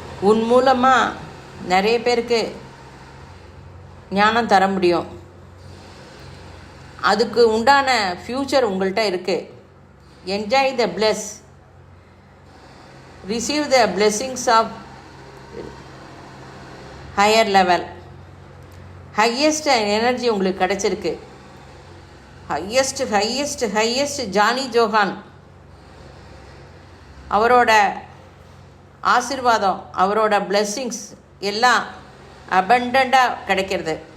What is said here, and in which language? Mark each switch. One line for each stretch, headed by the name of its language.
Tamil: உன் மூலமாக நிறைய பேருக்கு ஞானம் தர முடியும். அதுக்கு உண்டான ஃப்யூச்சர் உங்கள்கிட்ட இருக்குது.
English: Enjoy the bliss. Receive the blessings of higher level. Highest energy
Tamil: உங்களுக்கு கிடைச்சிருக்கு. ஹையஸ்ட் ஜானி ஜோஹான் அவரோட ஆசீர்வாதம், அவரோட பிளெஸ்ஸிங்ஸ் எல்லாம் அபண்டண்டாக கிடைக்கிறது.